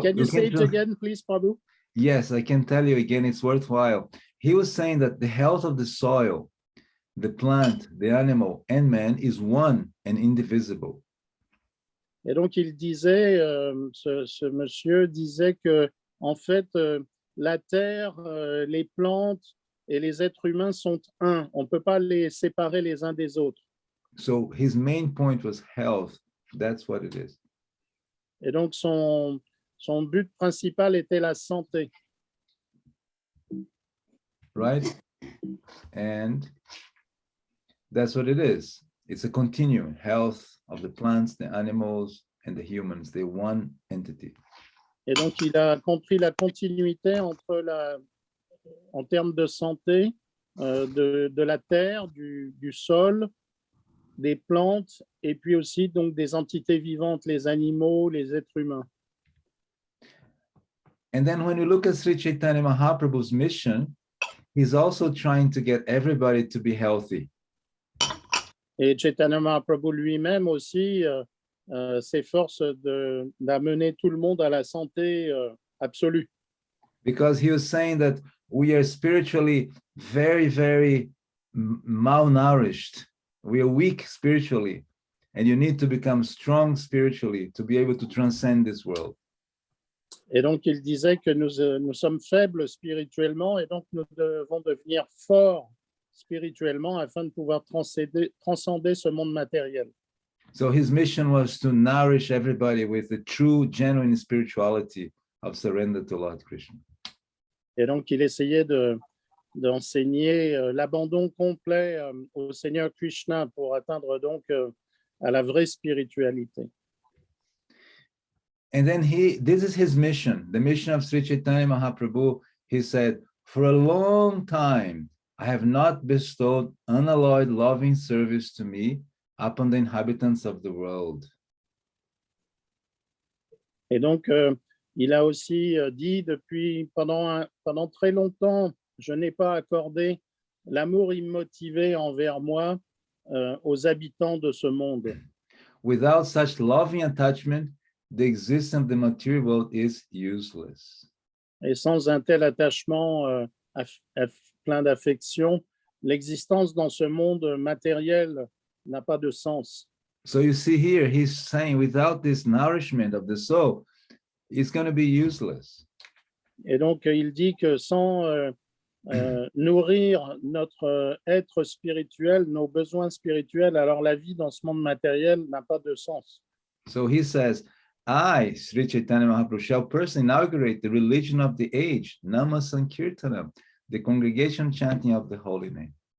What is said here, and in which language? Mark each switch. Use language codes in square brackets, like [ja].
[en] can you say it again, please, Prabhu? Yes, I can tell you again, it's worthwhile. He was saying that the health of the soil, the plant, the animal, and man is one and indivisible. [fr] Et donc, il disait, ce monsieur disait que, en fait, la terre, les plantes et les êtres humains sont un. On ne peut pas les séparer les uns des autres. [en] So his main point was health. That's what it is. [fr] Et donc, son but principal était la santé. [en] Right? And that's what it is. It's a continuum. Health of the plants, the animals, and the humans. They're one entity. [fr] Et donc, il a compris la continuité entre en termes de santé, de la terre, du sol, des plantes, et puis aussi donc des entités vivantes, les animaux, les êtres humains. [en] And then when you look at Sri Chaitanya Mahaprabhu's mission, he's also trying to get everybody to be healthy. [fr] Et Chaitanya Mahaprabhu lui-même aussi s'efforce d'amener tout le monde à la santé absolue. [en] Because he was saying that we are spiritually very, very malnourished. We are weak spiritually, and you need to become strong spiritually to be able to transcend this world. [fr] Et donc, il disait que nous sommes faibles spirituellement, et donc nous devons devenir forts spirituellement afin de pouvoir transcender ce monde matériel. [en] So his mission was to nourish everybody with the true, genuine spirituality of surrender to Lord Krishna. [fr] Et donc, il essayait d'enseigner l'abandon complet au Seigneur Krishna pour atteindre donc à la vraie spiritualité. [en] And then this is his mission, the mission of Sri Chaitanya Mahaprabhu. He said, for a long time, I have not bestowed unalloyed loving service to me upon the inhabitants of the world. [fr] Et donc, il a aussi dit pendant très longtemps, je n'ai pas accordé l'amour immotivé envers moi aux habitants de ce monde. [en] Without such loving attachment, the existence of the material world is useless. [fr] Et sans un tel attachement plein d'affection, l'existence dans ce monde matériel n'a pas de sens. [en] So you see here, he's saying without this nourishment of the soul, it's going to be useless. [fr] Et donc, il dit que sans nourrir notre être spirituel, nos besoins spirituels, alors la vie dans ce monde matériel n'a pas de sens. [en] So he says, I, Sri Chaitanya Mahaprabhu, shall personally inaugurate the religion of the age, Nama Sankirtanam, the congregation chanting of the holy name.